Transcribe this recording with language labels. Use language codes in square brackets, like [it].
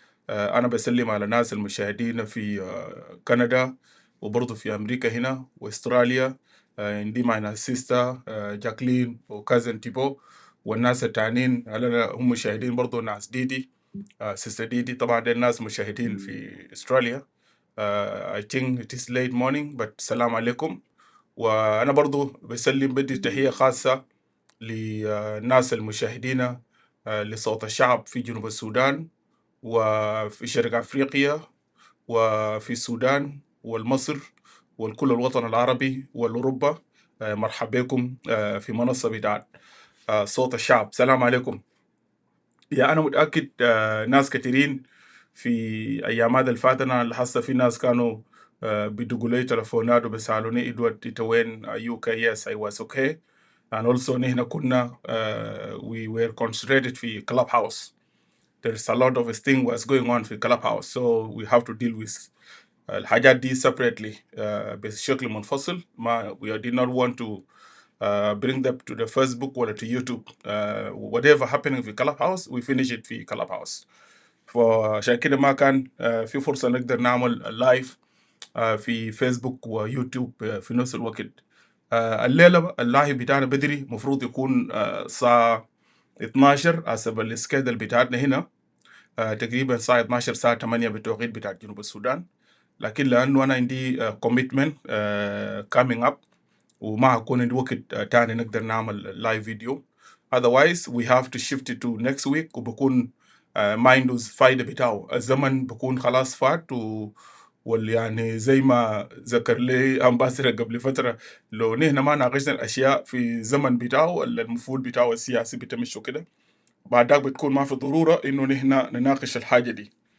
[ar] أنا بسلم على الناس المشاهدين في كندا وبرضه في أمريكا هنا وأستراليا. عندي معنا سيستا جاكلين وكازن تيبو والناس التانيين هم مشاهدين برضه. ناس ديدي، سيستا ديدي طبعا دي الناس مشاهدين في أستراليا. [en] I think it is late morning but [ar] السلام عليكم. وأنا برضه بسلم بدي تحية خاصة للناس المشاهدين لصوت الشعب في جنوب السودان وفي شرق أفريقيا وفي السودان والمصر والكل الوطن العربي والأوروبا. مرحبا بكم في منصة بتاعت صوت الشعب. سلام عليكم. أنا متأكد ناس كثيرين في أيام الفاتنة اللي لاحظت في ناس كانوا بيدقوا لي تلفونات وبيسألوني إدوارد إنت وين؟ [en] Are you okay? Yes, I was okay. and also [ar] نحن كنا [en] we were concentrated [ar] في [en] Clubhouse. There's a lot of thing was going on [ar] في [en] Clubhouse, so we have to deal with [ar] الحاجات دي [en] separately [ar] بشكل منفصل. ما [en] we did not want to bring them to the Facebook [ar] ولا [en] to YouTube. Whatever happening [ar] في [en] Clubhouse we finish it في Clubhouse. [ar] فعشان كده ما كان في فرصة نقدر نعمل لايف في فيسبوك ويوتيوب في نفس الوقت. الليلة اللايف بتاعنا بدري مفروض يكون الساعة 12 حسب السكيدل بتاعتنا هنا، تقريبا الساعة 12 الساعة 8 بالتوقيت بتاع جنوب السودان. لكن لأنه أنا عندي [en] commitment coming up [ar] وما هكون عندي وقت تاني نقدر نعمل لايف فيديو. [en] otherwise we have to shift it to next week [ar] وبكون ما عنده فايدة بتاعه. الزمن بكون خلاص فات يعني زي ما ذكر لي أمباسر قبل فترة، لو نحن ما ناقشنا الأشياء في زمن بتاعه المفروض بتاعه السياسي بتمشوا كده، بعد ذاك بتكون ما في ضرورة إنه نحن نناقش الحاجة دي.